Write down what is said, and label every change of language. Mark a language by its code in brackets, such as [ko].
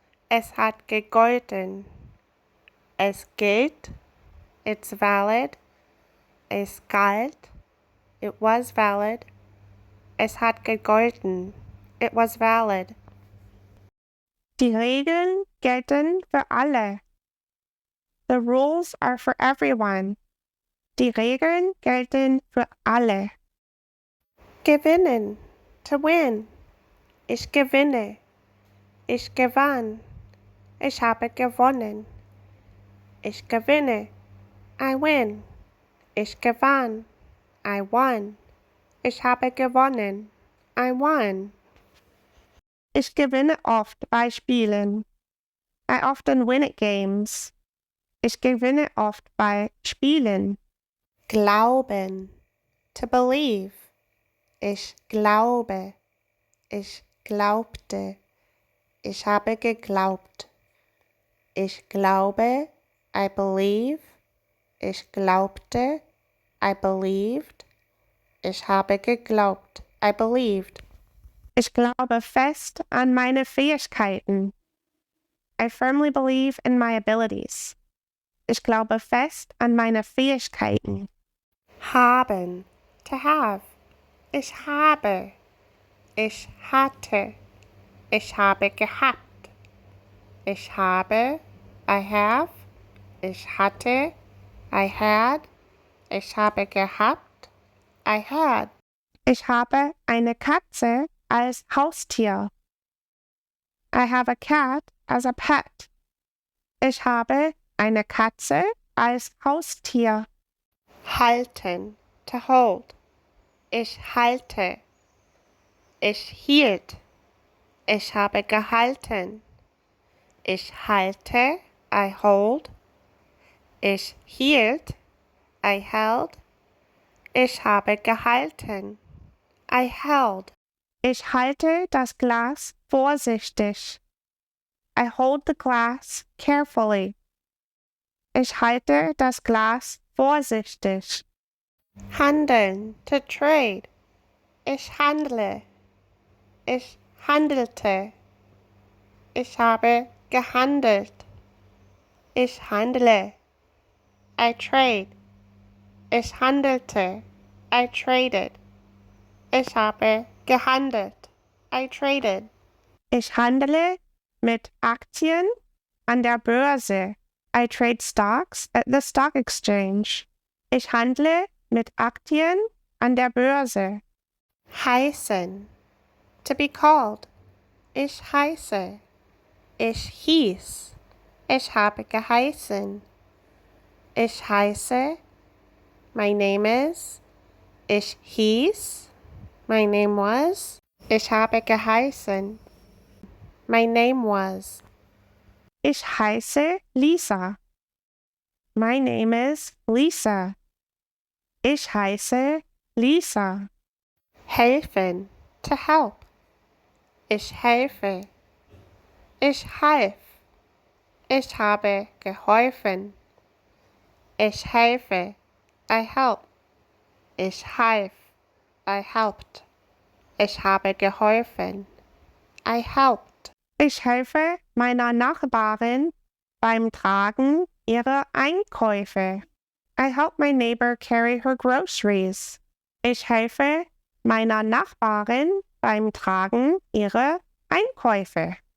[de] Es hat gegolten. Es gilt. [en] It's valid. [de] Es galt. [en] It was valid. [de] Es hat gegolten. [en] It was valid. [de] Die Regeln gelten für alle. [en] The rules are for everyone. [de] Die Regeln gelten für alle. Gewinnen. [en] To win. [de] Ich gewinne. Ich gewann. Ich habe gewonnen. Ich gewinne. [en] I win. [de] Ich gewann. [en] I won. [de] Ich habe gewonnen. [en] I won. [de] Ich gewinne oft bei Spielen. [en] I often win at games. [de] Ich gewinne oft bei Spielen. Glauben. [en] To believe. [de] Ich glaube. Ich glaubte. Ich habe geglaubt. Ich glaube. [en] I believe. [de] Ich glaubte. [en] I believed. [de] Ich habe geglaubt. [en] I believed. [de] Ich glaube fest an meine Fähigkeiten. [en] I firmly believe in my abilities. [de] Ich glaube fest an meine Fähigkeiten. Haben. [en] To have. [de] Ich habe. Ich hatte. Ich habe gehabt. Ich habe. [en] I have. [de] Ich hatte. [en] I had. [de] Ich habe gehabt. [en] I had. [de] Ich habe eine Katze als Haustier. [en] I have a cat as a pet. [de] Ich habe eine Katze als Haustier. Halten. [en] To hold. [de] Ich halte. Ich hielt. Ich habe gehalten. Ich halte. [en] I hold. [de] Ich hielt. [en] I held. [de] Ich habe gehalten. I held. Ich halte das Glas vorsichtig. [en] I hold the glass carefully. [de] Ich halte das Glas vorsichtig. Handeln. [en] To trade. [de] Ich handle. Ich handelte. Ich habe gehandelt. Ich handle. [en] I trade. [de] Ich handelte. [en] I traded. [de] Ich habe gehandelt. I traded. Ich handle mit Aktien an der Börse. [en] I trade stocks at the stock exchange. [de] Ich handle mit Aktien an der Börse. Heißen. [en] To be called. [de] Ich heiße. Ich hieß. Ich habe geheißen. Ich heiße. [en] My name is. [de] Ich hieß. [en] My name was. [de] Ich habe geheißen. [en] My name was. [de] Ich heiße Lisa. [en] My name is Lisa. [de] Ich heiße Lisa. Helfen. [en] To help. [de] Ich helfe. Ich half. Ich habe geholfen. Ich helfe. [en] I help. [de] Ich half. [en] I helped. [de] Ich habe geholfen. [en] I helped. [de] Ich helfe meiner Nachbarin beim Tragen ihrer Einkäufe. [en] I help my neighbor carry her groceries. [de] Ich helfe meiner Nachbarin beim Tragen ihrer Einkäufe.